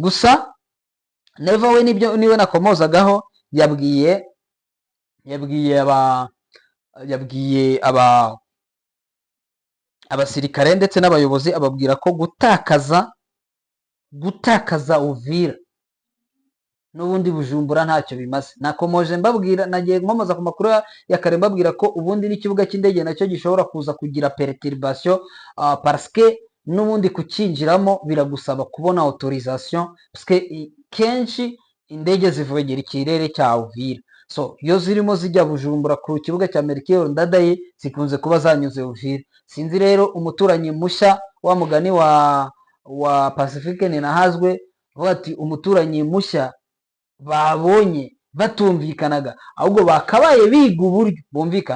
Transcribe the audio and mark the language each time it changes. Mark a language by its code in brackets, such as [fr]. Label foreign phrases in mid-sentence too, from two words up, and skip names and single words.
[rw] Gusa Neva we niwe nakomozagaho, yabwiye abasirikare ndetse n'abayobozi, ababwira ko gutakaza Uvira n'ubundi Bujumbura ntacyo bimaze. Nakomoje mbabwira, nagiye nkomoza ku makuru ya kare mbabwira ko ubundi n'ikibuga cy'indege nacyo gishobora kuza kugira perturbation, [fr] parce que [rw] n'ubundi kukinjiramo biragusaba kubona autorisation, [fr] parce que [rw] kenshi indege zivogera ikirere cya Uvira. So iyo zirimo zijya Bujumbura ku kibuga cya Melchior Ndadaye, zikunze kuba zanyuze Uvira. Sinzi rero umuturanyi mushya wa mugani wa Pacifique Ninahazwe, bati umuturanyi mushya babonye batumvikanaga, ahubwo bakabaye biga uburyo bumvikana.